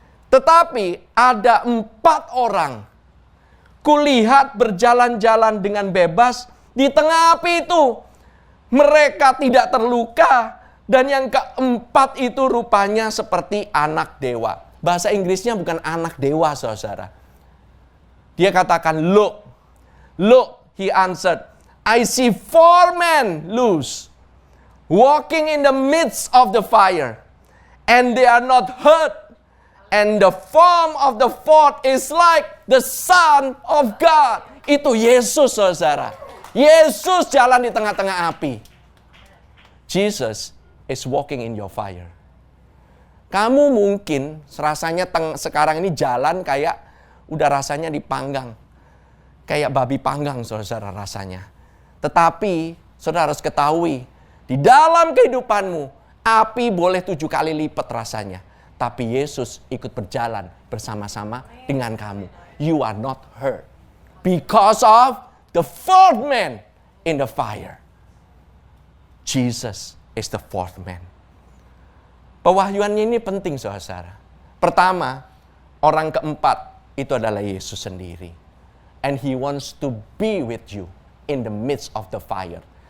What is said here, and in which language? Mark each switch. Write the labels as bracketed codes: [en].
[id] Tetapi ada 4 orang kulihat berjalan-jalan dengan bebas di tengah api itu. Mereka tidak terluka. Dan yang keempat itu rupanya seperti anak dewa. Bahasa Inggrisnya bukan anak dewa, saudara. Dia katakan, [en] look, he answered, I see 4 men loose, walking in the midst of the fire, and they are not hurt. And the form of the 4th is like the Son of God. [id] Itu Yesus, saudara. Yesus jalan di tengah-tengah api. [en] Jesus is walking in your fire. [id] Kamu mungkin rasanya sekarang ini jalan kayak udah rasanya dipanggang. Kayak babi panggang, saudara, rasanya. Tetapi, saudara harus ketahui, di dalam kehidupanmu, api boleh 7 kali lipat rasanya. Tapi Yesus ikut berjalan bersama-sama dengan kamu. [en] You are not hurt. Because of the 4th man in the fire. Jesus is the 4th man. [id] Pewahyuannya ini penting, saudara. Pertama, orang keempat itu adalah Yesus sendiri. [en] And He wants to be with you in the midst of the fire.